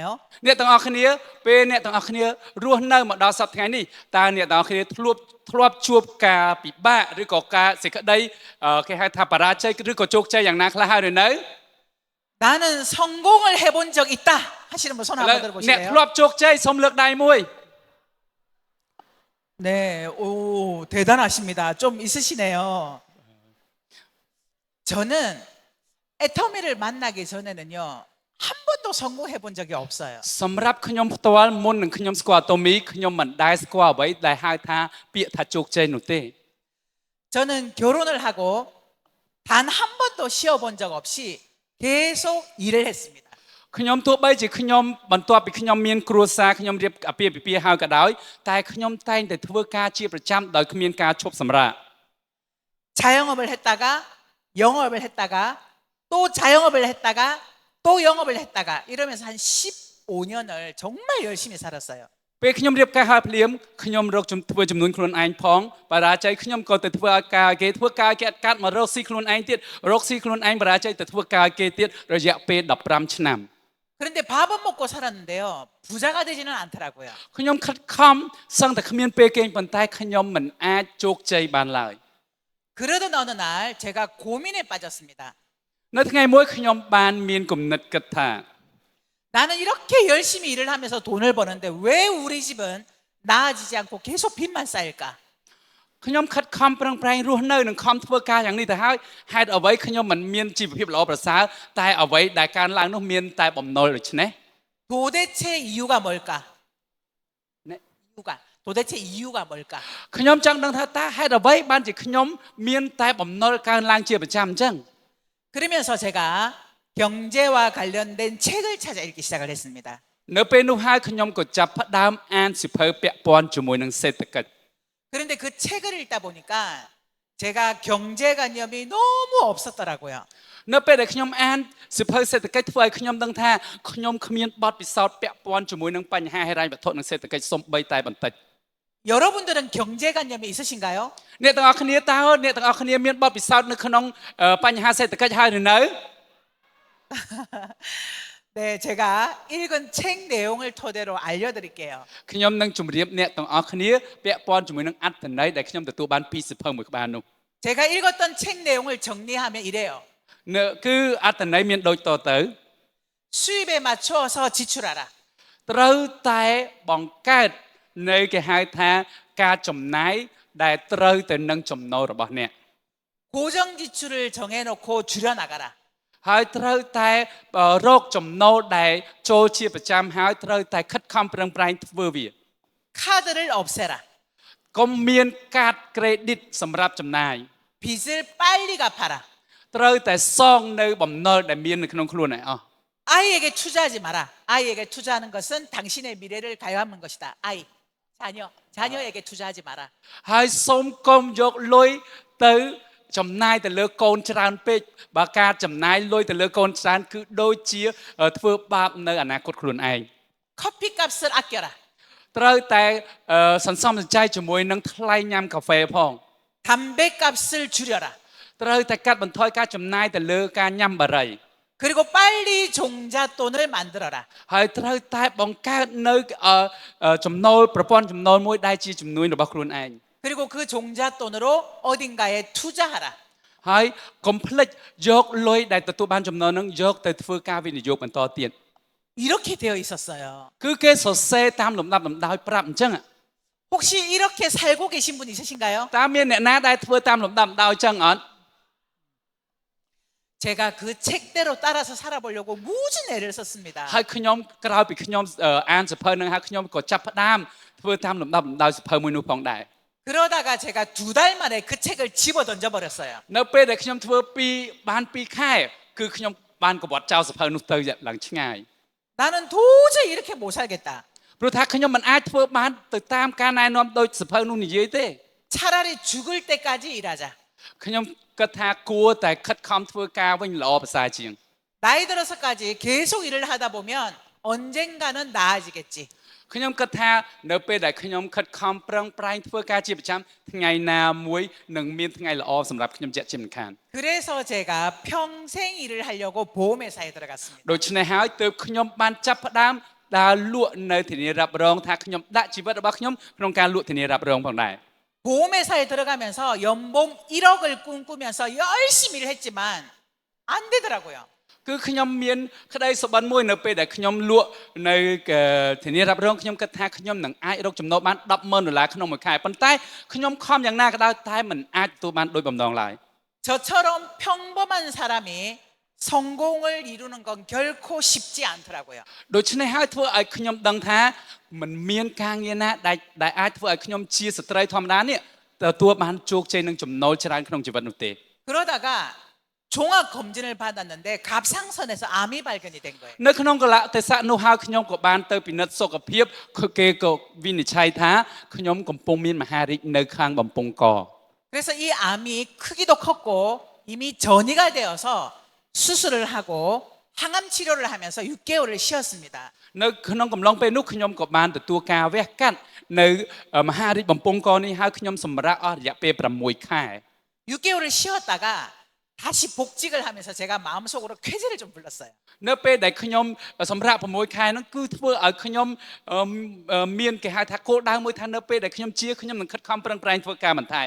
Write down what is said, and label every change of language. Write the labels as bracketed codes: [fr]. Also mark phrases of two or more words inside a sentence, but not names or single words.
[km] អ្នកទាំងអស់គ្នាពេលអ្នកទាំងអស់គ្នារស់នៅមកដល់សប្តាហ៍ថ្ងៃនេះតើអ្នកទាំងអស់គ្នាធ្លាប់ជួបការពិបាកឬក៏ការសេចក្តីគេហៅថាបរាជ័យឬក៏ជោគជ័យយ៉ាងណាខ្លះហើយឬនៅ [ko] 나는 성공을 해본 적 있다 하시는 분 손 [km] ឥឡូវ [ko] 한번 [km] អ្នក [ko] 들어보실래요? [km] ធ្លាប់ជោគជ័យសូមលើកដៃមួយ [ko] 네, 오 대단하십니다. 좀 있으시네요. 저는 애터미를 만나기 전에는요 한 번도 성공해 본 적이 없어요. [km] សម្រាប់ខ្ញុំផ្ទាល់មុននឹងខ្ញុំស្គាល់អាតូមីខ្ញុំមិនដែលស្គាល់អ្វីដែលហៅថាពាក្យថាជោគជ័យនោះទេ [ko] 저는 결혼을 하고 단 한 번도 쉬어본 적 없이 계속 일을 했습니다. [km] ខ្ញុំទោះបីជាខ្ញុំបន្ទាប់ពីខ្ញុំមានគ្រួសារខ្ញុំរៀបអាពាហ៍ពិពាហ៍ហើយក៏ដោយតែខ្ញុំតែងតែធ្វើការជាប្រចាំដោយគ្មានការឈប់សម្រាក [ko] 자영업을 했다가 영업을 했다가 또 자영업을 했다가 또 영업을 했다가 이러면서 한 15년을 정말 열심히 살았어요. [km] ពេលខ្ញុំរៀបការហើយភ្លាមខ្ញុំរកធ្វើចំនួនខ្លួនឯងផងបរាជ័យខ្ញុំក៏ទៅធ្វើការគេធ្វើការគេកាត់មករកស៊ីខ្លួនឯងទៀតរកស៊ីខ្លួនឯងបរាជ័យទៅធ្វើការគេទៀតរយៈពេល15ឆ្នាំ [ko] 그런데 밥은 먹고 살았는데요. 부자가 되지는 않더라고요. [km] ខ្ញុំខិតខំសឹងតែគ្មានពេលគេងប៉ុន្តែខ្ញុំមិនអាចជោគជ័យបានឡើយ [ko] 그러던 어느 날 제가 고민에 빠졌습니다. [km] នៅថ្ងៃមួយខ្ញុំបានមានគំនិតគិតថា [ko] 나는 이렇게 열심히 일을 하면서 돈을 버는데 왜 우리 집은 나아지지 않고 계속 빚만 쌓일까? [km] ខ្ញុំខិតខំប្រឹងប្រែងរស់នៅនឹងខំធ្វើការយ៉ាងនេះទៅហើយហេតុអ្វីខ្ញុំមិនមានជីវភាពល្អប្រសើរតែអ្វីដែលកើនឡើងនោះមានតែបំណុលដូច្នេះ [ko] 도대체 이유가 뭘까? 네. 이유가 도대체 이유가 뭘까? [km] ខ្ញុំចង់ដឹងថាតើហេតុអ្វីបានជាខ្ញុំមានតែបំណុលកើនឡើងជាប្រចាំអញ្ចឹង [ko] 그러면서 제가 경제와 관련된 책을 찾아 읽기 시작을 했습니다. [km] នៅពេលនោះហើយខ្ញុំក៏ចាប់ផ្ដើមអានសៀវភៅពាក់ព័ន្ធជាមួយនឹងសេដ្ឋកិច្ច [ko] 그런데 그 책을 읽다 보니까 제가 경제관념이 너무 없었더라고요. [km] នៅពេលដែលខ្ញុំអានសៀវភៅសេដ្ឋកិច្ចធ្វើឲ្យខ្ញុំដឹងថាខ្ញុំគ្មានបទពិសោធន៍ពាក់ព័ន្ធជាមួយនឹងបញ្ហាហិរញ្ញវត្ថុនិងសេដ្ឋកិច្ចសូម្បីតែបន្តិច [ko] 여러분들은 경제관념이 있으신가요? [km] អ្នកទាំងអស់គ្នាតើអ្នកទាំងអស់គ្នាមានបទពិសោធន៍នៅក្នុងបញ្ហាសេដ្ឋកិច្ចហើយឬនៅ [ko] 네, 제가 읽은 책 내용을 토대로 알려드릴게요. [km] ខ្ញុំនឹងជម្រាបអ្នកទាំងអស់គ្នាពាក់ព័ន្ធជាមួយនឹងអត្ថន័យដែលខ្ញុំទទួលបានពីសៀវភៅមួយក្បាលនោះ [ko] 제가 읽었던 책 내용을 정리하면 이래요. [km] គឺអត្ថន័យមានដូចតទៅ [ko] 수입에 맞춰서 지출하라. [km] ត្រូវតែបង្កើតនៅគេហៅថាការចំណាយដែលត្រូវទៅនឹងចំណូលរបស់អ្នក [ko] 고정 지출을 정해놓고 줄여나가라. [km] ហើយត្រូវតែរកចំណូលដែលចូលជាប្រចាំហើយត្រូវតែខិតខំប្រឹងប្រែងធ្វើវា [ko] 카드를 없애라. [km] កុំមានកាតក្រេឌីតសម្រាប់ចំណាយ [ko] 빚을 빨리 갚아라. [km] ត្រូវតែសងនៅបំណុលដែលមាននៅក្នុងខ្លួនឯងអស់ [ko] 아이에게 투자하지 마라. 아이에게 투자하는 것은 당신의 미래를 가요하는 것이다. 아이, 자녀에게 투자하지 마라. [km] ហើយសូមកុំយកលុយទៅចំណាយទៅលើកូនច្រើនពេកបើការចំណាយលុយទៅលើកូនច្រើនគឺដូចជាធ្វើបាបនៅអនាគតខ្លួនឯង [ko] 커피값을 아껴라. [km] ត្រូវតែសន្សំសំចៃជាមួយនឹងថ្លៃញ៉ាំកាហ្វេផង [ko] 담배값을 줄여라. [km] ត្រូវតែកាត់បន្ថយការចំណាយទៅលើការញ៉ាំបារី [ko] 그리고 빨리 종잣돈을 만들어라. [km] ហើយត្រូវតែបង្កើតនៅចំណូលប្រព័ន្ធចំណូលមួយដែលជាជំនួយរបស់ខ្លួនឯង [ko] 그리고 그 종잣돈으로 어딘가에 투자하라. [km] ហើយកុំភ្លេចយកលុយដែលទទួលបានចំណូលនឹងយកទៅធ្វើការវិនិយោគបន្តទៀត [ko] 이렇게 되어 있었어요. [km] គឺគេសរសេរតាមលំដាប់លំដោយប្រាប់អញ្ចឹង [ko] 혹시 이렇게 살고 계신 분 있으신가요? [km] តើមានអ្នកណាដែលធ្វើតាមលំដាប់លំដោយអញ្ចឹងអត់ [ko] 제가 그 책대로 따라서 살아보려고 무진 애를 썼습니다. [km] ហើយខ្ញុំក្រោយពីខ្ញុំអានសៀវភៅនឹងហើយខ្ញុំក៏ចាប់ផ្ដើមធ្វើតាមលំដាប់លំដោយសៀវភៅមួយនោះផងដែរ [ko] 그러다가 제가 2달 만에 그 책을 집어 던져버렸어요. [km] នៅពេលដែលខ្ញុំធ្វើបាន2ខែគឺខ្ញុំបានកវត្តចោលសៀវភៅនោះទៅឡើងឆ្ងាយ [ko] 나는 도저히 이렇게 못 살겠다. [km] ព្រោះថាខ្ញុំមិនអាចធ្វើបានទៅតាមការណែនាំដោយសៀវភៅនោះនិយាយទេ [ko] 차라리 죽을 때까지 일하자. [km] ខ្ញុំគិតថាគួរតែខិតខំធ្វើការវិញល្អប្រសើរជាង [ko] 나이 들어서까지 계속 일을 하다 보면 언젠가는 나아지겠지. [km] ខ្ញុំគិតថានៅពេលដែលខ្ញុំខិតខំប្រឹងប្រែងធ្វើការជាប្រចាំថ្ងៃណាមួយនឹងមានថ្ងៃល្អសម្រាប់ខ្ញុំជាក់ជាមិនខាន [ko] 그래서 제가 평생 일을 하려고 보험회사에 들어갔습니다. [km] ដូច្នេះហើយទើបខ្ញុំបានចាប់ផ្ដើមដើរលក់នៅធានារ៉ាប់រងថាខ្ញុំដាក់ជីវិតរបស់ខ្ញុំក្នុងការលក់ធានារ៉ាប់រងផងដែរ [ko] 보험회사에 들어가면서 연봉 1억을 꿈꾸면서 열심히 일을 했지만 안 되더라고요. [km] គឺខ្ញុំមានក្តីសុបិនមួយនៅពេលដែលខ្ញុំលក់នៅធានារ៉ាប់រងខ្ញុំគិតថាខ្ញុំនឹងអាចរកចំណូលបាន$10,000ក្នុងមួយខែប៉ុន្តែខ្ញុំខំយ៉ាងណាក៏ដោយតែមិនអាចទទួលបានដូចបំណងឡើយ [ko] 저처럼 평범한 사람이 성공을 이루는 건 결코 쉽지 않더라고요. [km] ដូច្នេះហើយធ្វើឲ្យខ្ញុំដឹងថាមិនមានការងារណាដែលអាចធ្វើឲ្យខ្ញុំជាស្ត្រីធម្មតានេះទទួលបានជោគជ័យនឹងចំណូលច្រើនក្នុងជីវិតនោះទេ [ko] 그러다가 종합 검진을 받았는데 갑상선에서 암이 발견이 된 거예요. [km] នៅក្នុងកលៈទេសៈនោះហើយខ្ញុំក៏បានទៅពិនិត្យសុខភាពគេក៏វិនិច្ឆ័យថាខ្ញុំកំពុងមានមហារីកនៅខាងបំពង់ក [ko] 그래서 이 암이 크기도 컸고 이미 전이가 되어서 수술을 하고 항암 치료를 하면서 6개월을 쉬었습니다. [km] នៅក្នុងកំឡុងពេលនោះខ្ញុំក៏បានទទួលការវះកាត់នៅមហារីកបំពង់កនេះហើយខ្ញុំសម្រាកអស់រយៈពេល6ខែ [ko] 6개월을 쉬었다가 다시 복직을 하면서 제가 마음속으로 쾌재를 좀 불렀어요. [km] នៅពេលដែលខ្ញុំសម្រាក6ខែហ្នឹងគឺធ្វើឲ្យខ្ញុំមានគេហៅថាគោលដៅមួយថានៅពេលដែលខ្ញុំជាខ្ញុំនឹងខិតខំប្រឹងប្រែងធ្វើការបន្ថែម